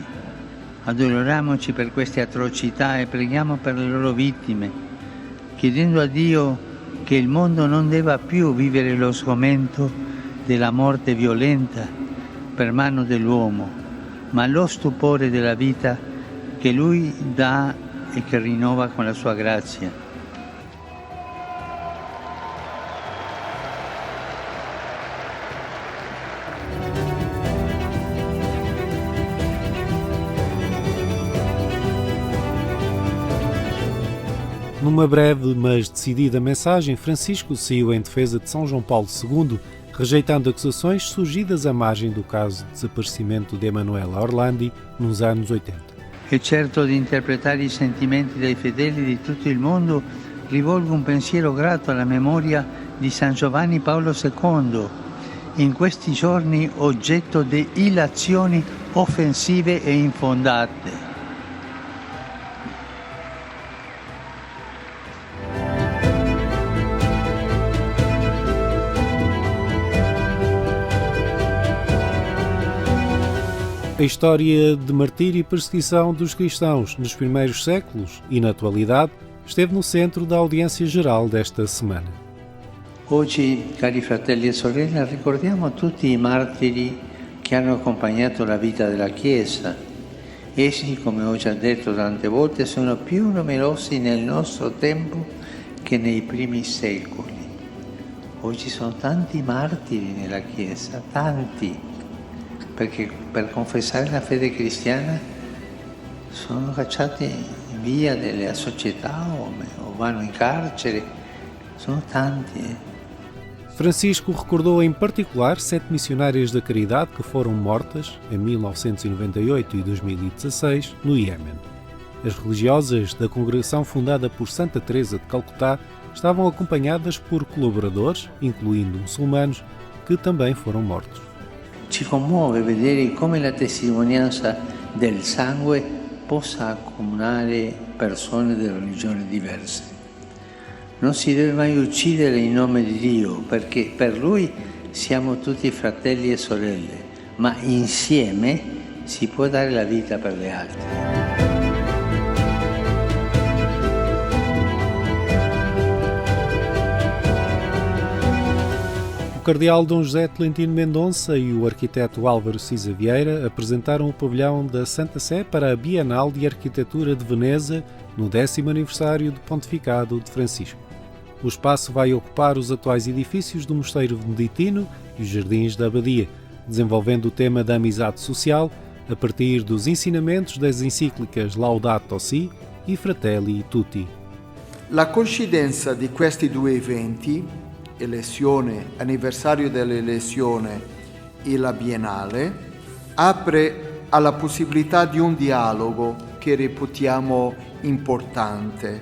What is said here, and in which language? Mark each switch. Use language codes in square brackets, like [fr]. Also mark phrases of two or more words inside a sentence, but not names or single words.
[it] Addoloriamoci per queste atrocità e preghiamo per le loro vittime, chiedendo a Dio che il mondo non debba più vivere lo sgomento della morte violenta per mano dell'uomo, ma lo stupore della vita che Lui dà e che rinnova con la sua grazia. [pt] Numa breve, mas decidida mensagem, Francisco saiu em defesa de São João Paulo II, rejeitando acusações surgidas à margem do caso de desaparecimento de Emanuela Orlandi nos anos 80. [it] E certo di interpretare i sentimenti dei fedeli di tutto il mondo, rivolgo un pensiero grato alla memoria di San Giovanni Paolo II, in questi giorni oggetto di illazioni offensive e infondate. [pt] A história de martírio e perseguição dos cristãos nos primeiros séculos e na atualidade esteve no centro da audiência geral desta semana. [it] Oggi, cari fratelli e sorelle, ricordiamo tutti i martiri che hanno accompagnato la vita della Chiesa. Essi, come ho già detto tante volte, sono più numerosi nel nostro tempo che nei primi secoli. Oggi sono tanti martiri nella Chiesa, tanti, perché per confessare la fede cristiana sono cacciati via della società o vanno in carcere, sono tanti. [pt] Francisco recordou em particular 7 missionárias da caridade que foram mortas em 1998 e 2016 no Iêmen. As religiosas da congregação fundada por Santa Teresa de Calcutá estavam acompanhadas por colaboradores, incluindo muçulmanos, que também foram mortos. [it] Ci commuove vedere come la testimonianza del sangue possa accomunare persone di religioni diverse. Non si deve mai uccidere in nome di Dio, perché per Lui siamo tutti fratelli e sorelle, ma insieme si può dare la vita per le altre. [pt] O cardeal Dom José Tolentino Mendonça e o arquiteto Álvaro Cisa Vieira apresentaram o pavilhão da Santa Sé para a Bienal de Arquitetura de Veneza no 10º aniversário do pontificado de Francisco. O espaço vai ocupar os atuais edifícios do Mosteiro Beneditino e os jardins da Abadia, desenvolvendo o tema da amizade social a partir dos ensinamentos das encíclicas Laudato Si e Fratelli Tutti. [it] La coincidenza di questi due eventi, anniversario dell'elezione e la Biennale, apre alla possibilità di un dialogo che reputiamo importante.